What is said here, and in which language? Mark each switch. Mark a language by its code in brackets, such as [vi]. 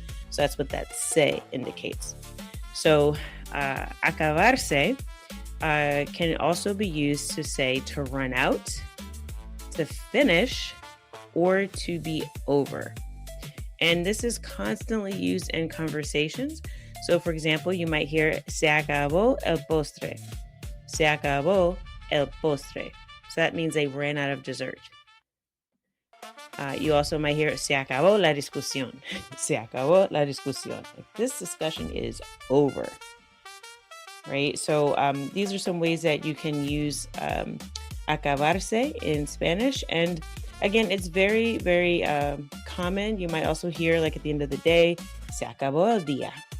[en] So that's what that se indicates. So acabarse can also be used to say to run out, to finish, or to be over. And this is constantly used in conversations. So for example, you might hear, [es] se acabó el postre. Se acabó el postre. [en] So that means they ran out of dessert. You also might hear, [es] se acabó la discusión. Se acabó la discusión. [en] Like, this discussion is over. Right? So these are some ways that you can use acabarse in Spanish. And again, it's very, very common. You might also hear, like at the end of the day, [es] se acabó el día.